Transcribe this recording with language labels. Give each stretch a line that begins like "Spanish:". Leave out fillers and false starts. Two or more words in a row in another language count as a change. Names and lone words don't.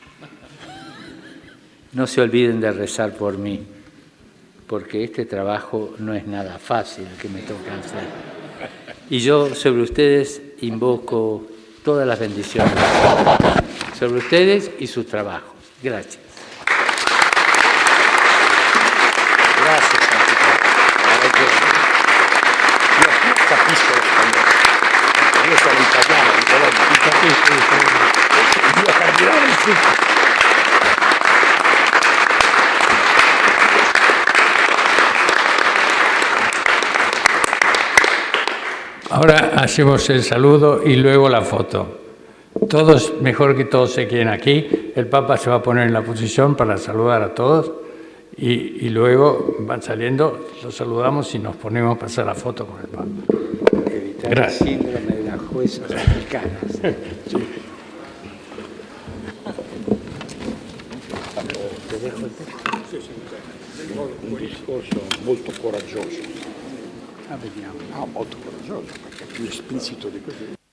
Spanish: No se olviden de rezar por mí, porque este trabajo no es nada fácil que me toca hacer. Y yo sobre ustedes invoco todas las bendiciones, sobre ustedes y sus trabajos. Gracias.
Italian: Grazie Santiago. Io capisco lo spagnolo. Io sono italiano, di Bologna. Io cardinale sì.
Spanish: Ahora hacemos el saludo y luego la foto. Todos, mejor que todos se queden aquí. El Papa se va a poner en la posición para saludar a todos y luego van saliendo, los saludamos y nos ponemos a pasar la foto con el Papa. Evitar Gracias. el síndrome de las juezas mexicanas. Te dejo el texto.
Italian: Un discorso molto coraggioso. Vediamo. Molto coraggioso, perché è più esplicito di così.